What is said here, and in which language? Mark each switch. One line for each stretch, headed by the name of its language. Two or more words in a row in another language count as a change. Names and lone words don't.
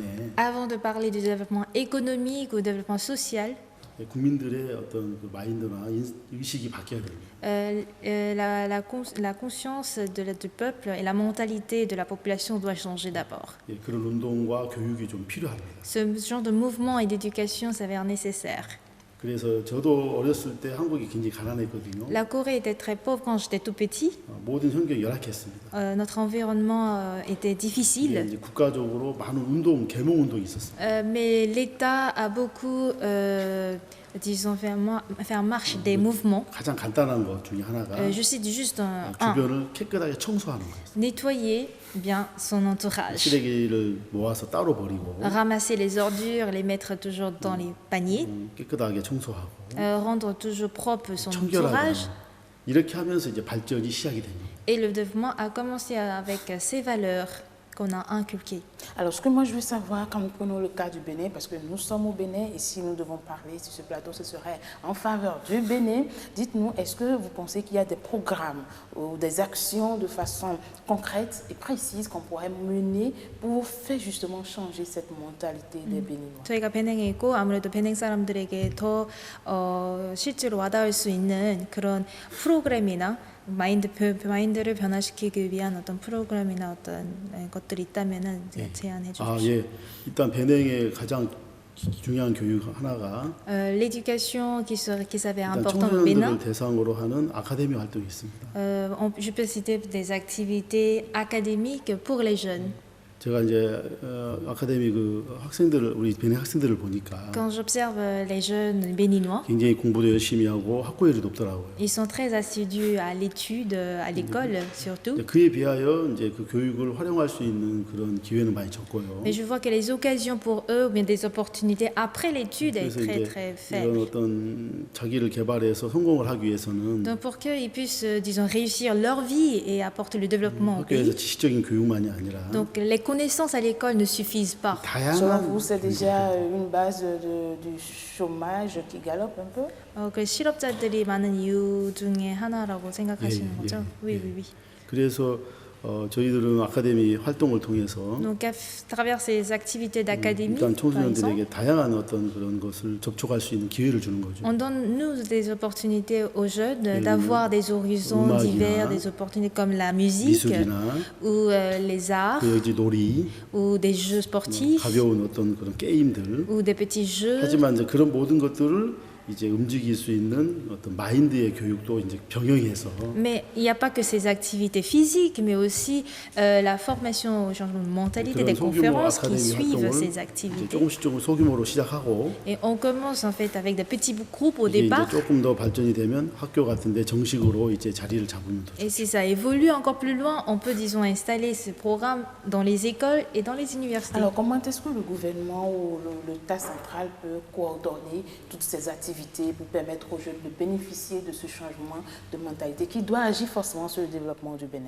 French: Avant de parler du développement économique ou développement social,
Korean: 국민들의 어떤 그 마인드나 의식이 바뀌어야 됩니다.
French: la conscience du peuple et la mentalité de la population doit changer d'abord.
Korean: 그런 운동과 교육이 좀 필요합니다.
French: Ce genre de mouvement et d'éducation s'avère nécessaire.
Korean: 그래서 저도 어렸을 때 한국이 굉장히 가난했거든요.
French: La Corée était très pauvre quand j'étais tout petit.
Korean: 모든 환경이 열악했습니다.
French: Notre environnement était difficile.
Korean: 이제 국가적으로 많은 운동, 계몽 운동이 있었습니다.
French: Mais l'État a beaucoup, disons, fait en marche des mouvements.
Korean: 가장 간단한 것 중에 하나가
French: Je cite juste un,
Korean: 주변을 깨끗하게 청소하는 거예요.
French: nettoyer bien son entourage.
Korean: 쓰레기를 모아서 따로 버리고
French: Ramasser les ordures, les mettre toujours dans les paniers.
Korean: 깨끗하게 청소하고
French: Rendre toujours propre son
Korean: 청결하게
French: entourage.
Korean: 이렇게 하면서 이제 발전이 시작이 됩니다.
French: Et le développement a commencé avec ces valeurs qu'on a inculquées. Alors, ce que moi je veux savoir, quand nous prenons le cas du Bénin, parce que nous sommes au Bénin et si nous devons parler sur ce plateau, ce serait en faveur du Bénin. Dites-nous, est-ce que vous pensez qu'il y a des programmes ou des actions de façon concrète et précise qu'on pourrait mener pour faire justement changer cette mentalité des Béninois?
Korean: 저희가 베냉에 있고 아무래도 베냉 사람들에게 더 실제로 와닿을 수 있는 그런 프로그램이나 마인드를 변화시키기 위한 어떤 프로그램이나 어떤 것들이 있다면은 제안해 주십시오. 예. 일단 베냉의 가장 중요한 교육 하나가
French: L'éducation qui s'avère
Korean: 일단
French: importante au Bénin.
Korean: 청소년들을 대상으로 하는 아카데미 활동이 있습니다.
French: Je peux citer des activités académiques pour les jeunes.
Korean: 제가 이제 아카데미 그 학생들을 우리 베네 학생들을 보니까
French: Quand j'observe les jeunes béninois,
Korean: 굉장히 공부도 열심히 하고 학구열이 높더라고요.
French: ils sont très assidus à l'étude, à l'école surtout.
Korean: 그에 비하여 이제 그 교육을 활용할 수 있는 그런 기회는 많이 적고요.
French: Mais je vois que les occasions pour eux, ou bien des opportunités après l'étude est
Korean: 그래서
French: très
Korean: 이제
French: très
Korean: 이런
French: faible.
Korean: 어떤 자기를 개발해서 성공을 하기 위해서는
French: Donc pour qu'ils puissent, disons, réussir leur vie et apporter le développement au
Korean: 학교에서
French: pays.
Korean: 지식적인 교육만이 아니라
French: Donc les connaissances à l'école ne suffisent pas. Selon vous,
Korean: 다양한
French: c'est déjà une base du chômage qui galope un peu?
Korean: 그 실업자들이 많은 이유 중에 하나라고 생각하시는 예, 거죠? 예,
French: Oui,
Korean: 예.
French: oui, oui.
Korean: 그래서 저희들은 아카데미 활동을 통해서
French: Donc à travers ces activités d'académie,
Korean: 일단
French: par exemple,
Korean: 청소년들에게 다양한 어떤 그런 것을 접촉할 수 있는 기회를 주는 거죠.
French: on donne nous des opportunités aux jeunes 음, d'avoir des horizons
Korean: 음악이나
French: divers, des opportunités comme la musique
Korean: 미술이나
French: ou les arts
Korean: 그 이제 놀이,
French: ou des jeux sportifs
Korean: 가벼운 어떤 그런 게임들.
French: ou des petits jeux.
Korean: 하지만 이제 그런 모든 것들을 이제 움직일 수 있는 어떤 마인드의 교육도 이제 병행해서
French: Mais il n'y a pas que ces activités physiques, mais aussi la formation au changement de mentalité,
Korean: 그런
French: des
Korean: 소규모
French: conférences qui
Korean: 아카데미
French: suivent
Korean: 활동을
French: ces
Korean: 이제
French: activités.
Korean: 조금씩 소규모로 시작하고
French: Et on commence en fait avec des petits groupes au
Korean: 이게 이제
French: départ.
Korean: 조금 더 발전이 되면 학교 같은데 정식으로 이제 자리를 잡으면 더
French: Et si ça évolue encore plus loin, on peut, disons, installer ce programme dans les écoles et dans les universités. Alors, comment est-ce que le gouvernement ou l'État central peut coordonner toutes ces activités pour permettre aux jeunes de bénéficier de ce changement de mentalité qui doit agir forcément sur le développement du Bénin?